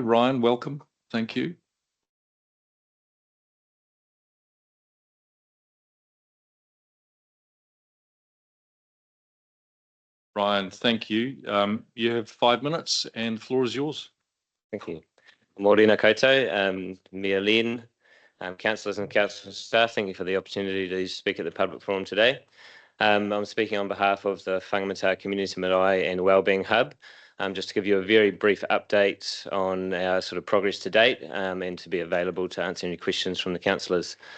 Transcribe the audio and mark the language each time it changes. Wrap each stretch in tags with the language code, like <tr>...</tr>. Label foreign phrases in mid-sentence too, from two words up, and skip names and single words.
<en>Ryan, welcome. Thank you. Ryan, thank you. You have 5 minutes and the floor is yours. Thank you.</en> <mi>Morena koutou,</mi> <en>Mia Lynn, councillors and council staff, thank you for the opportunity to speak at the public forum today. I'm speaking on behalf of the Whangamata Community Marae and Wellbeing Hub, just to give you a very brief update on our sort of progress to date, and to be available to answer any questions from the councillors.</en>